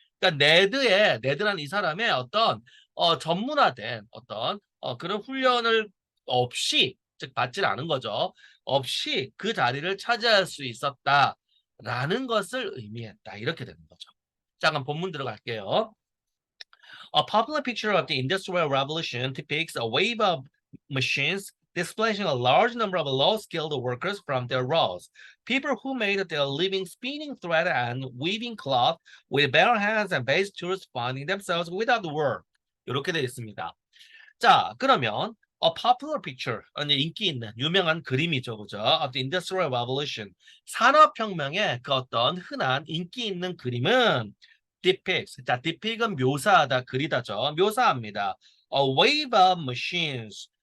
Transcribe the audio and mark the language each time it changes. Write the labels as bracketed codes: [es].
[ko] 그러니까 네드라는 이 사람의 어떤 전문화된 어떤 그런 훈련을 없이 즉 받질 않은 거죠. 없이 그 자리를 차지할 수 있었다라는 것을 의미했다. 이렇게 되는 거죠. 자, 그럼 본문 들어갈게요. [en] A popular picture of the Industrial Revolution depicts a wave of machines displacing a large number of low-skilled workers from their roles. People who made their living spinning thread and weaving cloth with bare hands and base tools finding themselves without work. [ko] 이렇게 되어 있습니다. 자, 그러면 [en] a popular picture, [ko] 인기 있는 유명한 그림이죠, 그죠? [en] Of the Industrial Revolution, [ko] 산업혁명의 그 어떤 흔한 인기 있는 그림은 depicts. 자, depict은 묘사하다, 그리다죠. 묘사합니다. [en] A wave of machines.